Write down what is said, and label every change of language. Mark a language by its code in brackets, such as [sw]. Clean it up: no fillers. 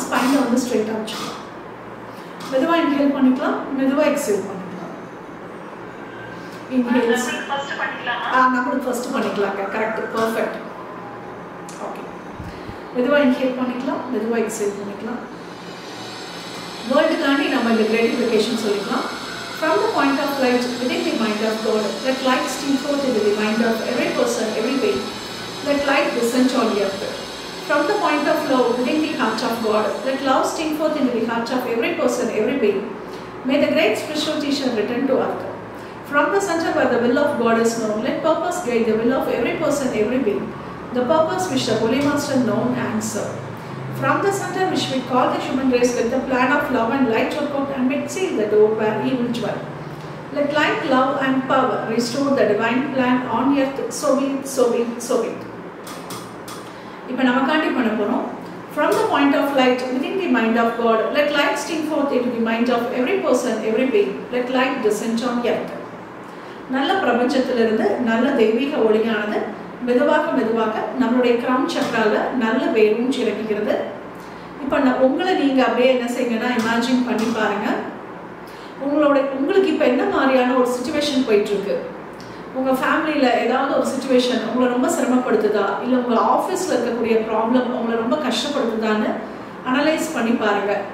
[ta] ஸ்பைனை வந்து ஸ்ட்ரெயிட்டாக வச்சுக்கலாம். மெதுவாக இன்ஹேல் பண்ணிக்கலாம், மெதுவாக எக்ஸேல் பண்ணிக்கலாம். இன்ஹேல்ஸ் நம்மளுக்கு ஃபஸ்ட்டு பண்ணிக்கலாங்க. Correct, perfect. ஓகே, மெதுவாக இன்ஹேல் பண்ணிக்கலாம், மெதுவாக எக்ஸேல் பண்ணிக்கலாம். வேர்ல்டுக்காண்டி நம்ம இந்த கிரேட்டிஃபிகேஷன் சொல்லிக்கலாம். [en] From the point of light within the mind of God, let light stream forth into the mind of every person, every being. Let light descend on the earth. From the point of love within the heart of God, let love stream forth into the heart of every person, every being. May the great spiritual teacher return to earth. From the center where the will of God is known, let purpose guide the will of every person, every being. The purpose which the Holy Master known and served. From the center which we call the human race, let the plan of love and light work out and make seal the door where evil dwell. Let light, love and power restore the divine plan on earth, so be it, so be it, so be it. [ta] இப்போ நமக்காண்டி பண்ண போகிறோம். [en] From the point of light within the mind of God, let light stream forth into the mind of every person, every being. Let light descend on earth. [ta] நல்ல பிரபஞ்சத்திலிருந்து நல்ல தெய்வீக ஒளியானது மெதுவாக மெதுவாக நம்மளுடைய கிரவுன் சக்கரால நல்ல வேரும் இறங்குகிறது. இப்போ உங்களை நீங்கள் அப்படியே என்ன செய்யுங்கன்னா இமேஜின் பண்ணி பாருங்க. உங்களுக்கு இப்போ என்ன மாதிரியான ஒரு சுச்சுவேஷன் போயிட்டுருக்கு? உங்கள் ஃபேமிலியில் ஏதாவது ஒரு சுச்சுவேஷன் உங்களை ரொம்ப சிரமப்படுத்துதா, இல்லை உங்கள் ஆஃபீஸில் இருக்கக்கூடிய ப்ராப்ளம் உங்களை ரொம்ப கஷ்டப்படுத்துதான்னு அனலைஸ் பண்ணி பாருங்கள்.